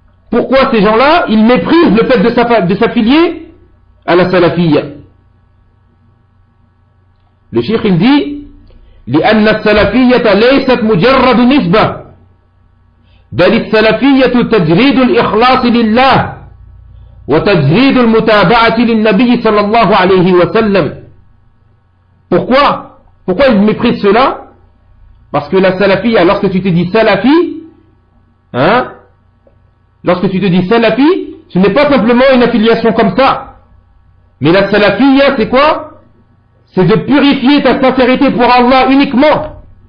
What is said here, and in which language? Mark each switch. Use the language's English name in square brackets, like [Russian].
[French] Pourquoi ces gens-là, ils méprisent le fait de s'affilier à la salafia. Le cheikh, il dit, [Arabic] لِأَنَّ السَّلَفِيَّةَ لَيْسَتْ مُجَرَّدُ نِسْبَةً بل السلفية تجريد الإخلاص لله وتجريد المتابعة للنبي صلى الله عليه وسلم. [French] Pourquoi ils méprisent cela? Parce que la salafia, lorsque tu te dis salafi, hein? Lorsque tu te dis salafi, ce n'est pas simplement une affiliation comme ça. Mais la salafia, c'est quoi? C'est de purifier ta sincérité pour Allah uniquement.